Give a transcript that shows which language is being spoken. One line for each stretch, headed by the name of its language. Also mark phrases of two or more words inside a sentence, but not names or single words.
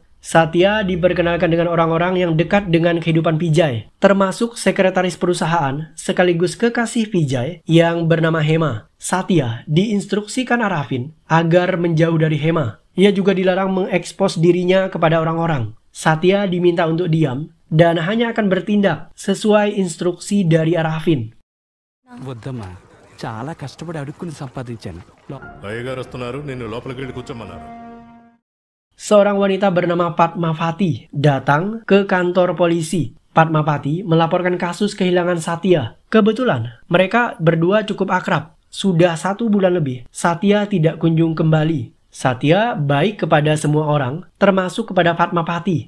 Indonesian: Satya diperkenalkan dengan orang-orang yang dekat dengan kehidupan Pijay, termasuk sekretaris perusahaan sekaligus kekasih Pijay yang bernama Hema. Satya diinstruksikan Arafin agar menjauh dari Hema. Ia juga dilarang mengekspos dirinya kepada orang-orang. Satya diminta untuk diam dan hanya akan bertindak sesuai instruksi dari Arafin.
Telugu: చాలా కష్టపడి అడుక్కుని సంపాదించాను. అయ్యగారు వస్తున్నారు, నిన్ను లోపలికి వెళ్ళి కూర్చోమన్నారు.
Indonesian: Seorang wanita bernama Padmavati datang ke kantor polisi. Padmavati melaporkan kasus kehilangan Satya. Kebetulan mereka berdua cukup akrab. Sudah 1 bulan lebih, Satya tidak kunjung kembali. Satya baik kepada semua orang, termasuk kepada Padmavati.